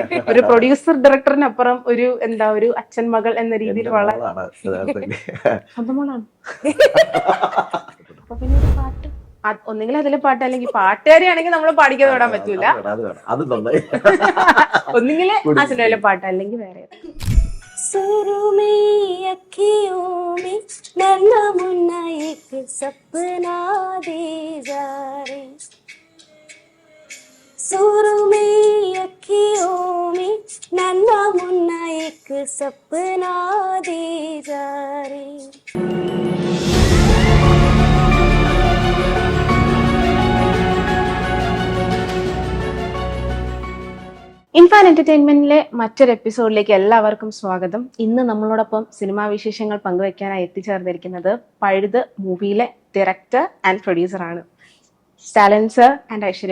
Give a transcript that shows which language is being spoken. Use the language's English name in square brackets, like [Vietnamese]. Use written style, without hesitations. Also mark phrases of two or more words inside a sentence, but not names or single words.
[Malayalam] ഒരു പ്രൊഡ്യൂസർ ഡയറക്ടറിനപ്പുറം ഒരു ഒരു അച്ഛൻ മകൾ എന്ന രീതിയിൽ വളരെ സ്വന്തം മോളാണ്. അപ്പൊ പിന്നെ ഒരു പാട്ട്, ഒന്നെങ്കിൽ അതിലെ പാട്ട് അല്ലെങ്കിൽ പാട്ടുകാരിയാണെങ്കിൽ നമ്മൾ പാടിക്കാതെ വിടാൻ പറ്റൂല. ഒന്നെങ്കിൽ അച്ഛൻ്റെ പാട്ട് അല്ലെങ്കിൽ വേറെ. [Hindi] शुरू में अखियों में नन्हा मुन्ना एक सपना दे जा रे, शुरू में अखियों में नन्हा मुन्ना एक सपना दे जा रे. [Malayalam] ഇൻഫാൻ എന്റർടൈൻമെന്റിലെ മറ്റൊരു എപ്പിസോഡിലേക്ക് എല്ലാവർക്കും സ്വാഗതം. ഇന്ന് നമ്മളോടൊപ്പം സിനിമാ വിശേഷങ്ങൾ പങ്കുവെക്കാനായി എത്തിച്ചേർന്നിരിക്കുന്നത് പഴുത് മൂവിയിലെ [English] director and producer [Malayalam] ആണ് സ്റ്റാലിൻ സർ ആൻഡ് ഐശ്വര്യ.